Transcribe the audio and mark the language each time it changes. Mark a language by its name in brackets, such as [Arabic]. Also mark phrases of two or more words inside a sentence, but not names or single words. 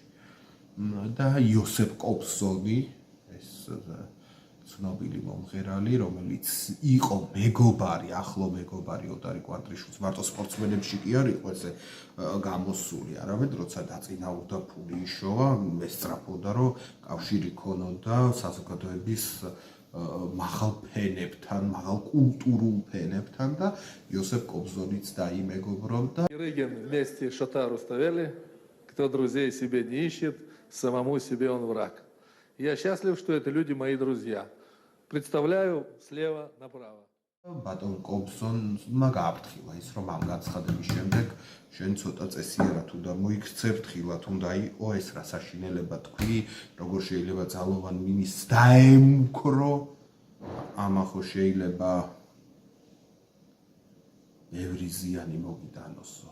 [Georgian] და იოსებ კობზონი, ეს ცნობილი მომღერალი, რომელიც იყო მეგობარი, ახლო მეგობარი ოტარი კვანტრიშვილის, მარტო სპორტსმენებში კი არ იყო ესე გამოსული, არამედ როცა დაწინაურდა ფული იშოვა, ესწრაფოდა, რომ კავშირი ქონოდა საზოგადოების მაღალ ფენებთან, მაღალ კულტურულ ფენებთან და იოსებ კობზონიც დაიმეგობრობდა. [Russian] Рыгин вместе Шотару ставили, кто друзей себе не ищет, самому себе он враг. Я счастлив, что это люди мои друзья. Представляю слева направо. [Georgian] ბატონ კობზონმა გააფრთხილა ის, რომ ამ განცხადების შემდეგ შენ ცოტა წესიერად უნდა მოიქცე, ფრთხილად უნდა იყო ეს რა საშინელება თქვი, როგორ შეიძლება ძალოვან მინისტრს დაემუქრო, ამახო შეიძლება ბევრი ზიანი მოგიტანოსო.